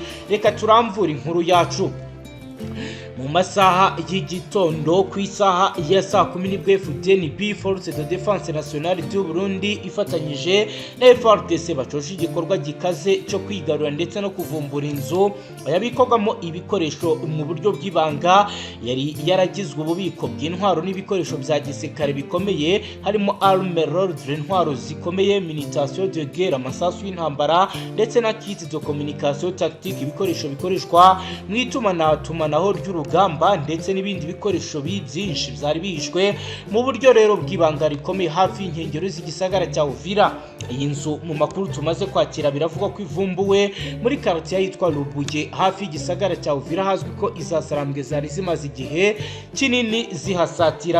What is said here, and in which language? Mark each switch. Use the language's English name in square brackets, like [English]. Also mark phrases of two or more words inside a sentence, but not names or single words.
[Rundi] Reka turamvura inkuru yacu. Mu masaha y'igitondo ku isaha ya saa 10 nibwo FDNB Force de Défense Nationale du Burundi ifatanyije na FARDC bacoje igikorwa gikaze cyo kwigarura ndetse no kuvumbura inzu yabikorwamo ibikoresho mu buryo bw'ibanga yari yaragizwe ububiko bw'intwaro n'ibikoresho bya gisirikare bikomeye, harimo [French] arme lourde, [Rundi] intwaro zikomeye, [French] munition de guerre, [Rundi] amasasu y'intambara ndetse na [French] kit de communication tactique, [Rundi] ibikoresho bikoreshwa mu itumanaho ry'urugamba ndetse n'ibindi bikoresho byinshi byari bishwe mu buryo rero bw'ibanga rikomeye hafi y'inkengero z'igisagara cya Uvira. Iyi nzu mu makuru tumaze kwakira biravugwa ko ivumbuwe muri quartier yitwa Rubuye hafi y'igisagara cya Uvira, hazwi ko izasarambwe zari zimaze igihe kinini zihasatira.